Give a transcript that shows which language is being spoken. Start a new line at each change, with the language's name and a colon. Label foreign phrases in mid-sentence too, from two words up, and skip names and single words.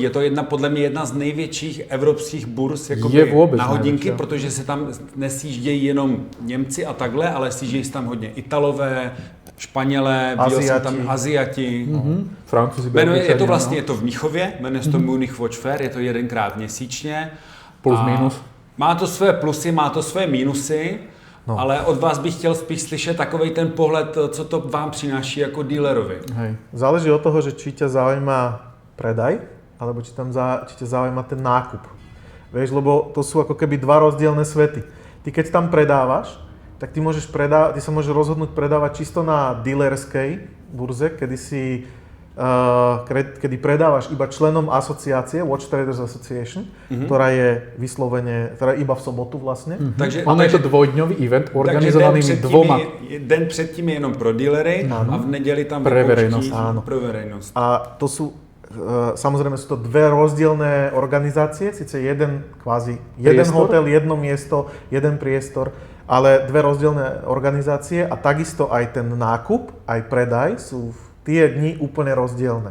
Czech: Je to podle mě jedna z největších evropských burz na hodinky, protože se tam nesjíždějí jenom Němci a takhle, ale sjíždějí se tam hodně Italové, Španělé, Aziati.
Slovak: Francúzi,
Czech: je to vlastně je to v Mnichově, jmenuje se to Munich Watch Fair, je to jedenkrát měsíčně. Plus minus. Má to své plusy, má to své mínusy. No. Ale od vás bych chtěl spíš slyšet takovej ten pohled, co to vám přináší jako dealerovi.
Slovak: Hej. Záleží od toho, že či ťa zaujíma predaj, alebo či ťa zaujíma ten nákup. Vieš, lebo to sú ako keby dva rozdielne svety. Ty keď tam predávaš, tak ty sa môžeš rozhodnúť predávať čisto na dealerskej burze, kedy predávaš iba členom asociácie, Watch Traders Association, ktorá je vyslovene, teda iba v sobotu vlastne. Takže ono je to dvojdňový event organizovaný dvoma.
Czech: Den předtím je jenom pro dealery a v neděli tam
Slovak: pre verejnosť. Pre verejnosť. A to sú, samozrejme sú to dve rozdielne organizácie, síce jeden hotel, jedno miesto, jeden priestor, ale dve rozdielne organizácie a takisto aj ten nákup, aj predaj sú tie dni úplne rozdielne.